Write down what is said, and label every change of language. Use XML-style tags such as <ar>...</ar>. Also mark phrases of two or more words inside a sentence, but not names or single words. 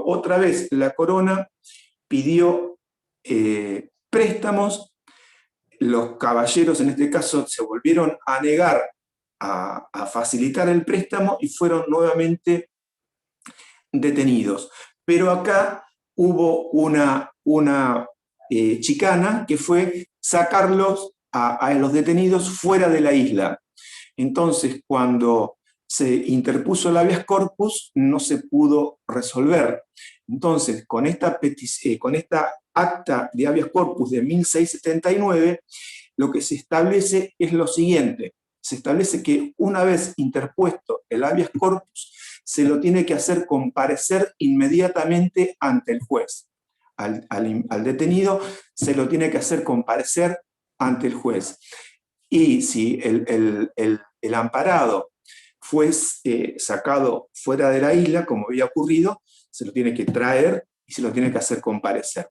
<es>Otra vez la corona pidió préstamos, los caballeros en este caso se volvieron a negar a facilitar el préstamo y fueron nuevamente detenidos. Pero acá hubo una chicana, que fue sacarlos a los detenidos fuera de la isla. Entonces, cuando se interpuso el</es> <la>habeas corpus,</la> <es>no se pudo resolver. Entonces, con esta acta de</es> <la>habeas corpus</la> <es>de 1679, lo que se establece es lo siguiente. Se establece que una vez interpuesto el</es> <la>habeas corpus,</la> <es>se lo tiene que hacer comparecer inmediatamente ante el juez. Al detenido se lo tiene que hacer comparecer ante el juez. Y si el amparado fue sacado fuera de la isla, como había ocurrido, se lo tiene que traer y se lo tiene que hacer comparecer.</es>